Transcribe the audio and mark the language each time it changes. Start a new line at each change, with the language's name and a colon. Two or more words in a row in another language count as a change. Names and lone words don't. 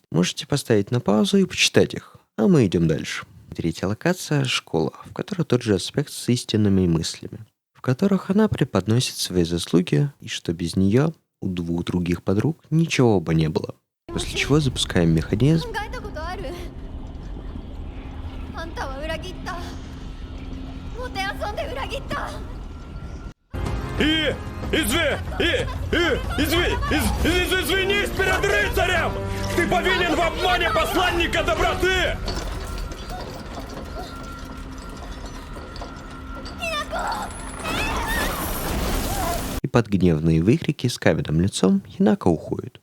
Russian: Можете поставить на паузу и почитать их, а мы идем дальше. Третья локация – школа, в которой тот же аспект с истинными мыслями, в которых она преподносит свои заслуги, и что без нее у двух других подруг ничего бы не было. После чего запускаем механизм,
Japanese: あんたは裏切った。もてあそんで裏切った。
Russian: Извинись перед рыцарем! Ты повинен в обмане посланника доброты! и под гневные выкрики с каменным лицом Хинака уходит.